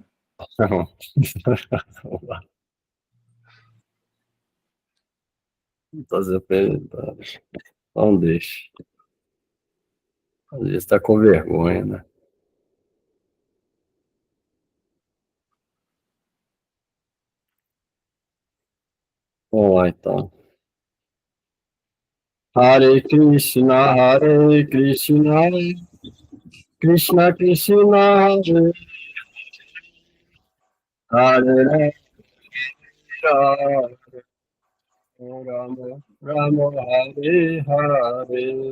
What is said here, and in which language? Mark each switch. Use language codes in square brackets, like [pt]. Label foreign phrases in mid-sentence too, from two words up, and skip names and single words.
[pt] Não. Está se apresentando. Não deixe. Às vezes está com vergonha, né? Vamos lá, então. [sa] Hare Krishna, Krishna Krishna, Hare Rama, Rama Rama, Hare Hare,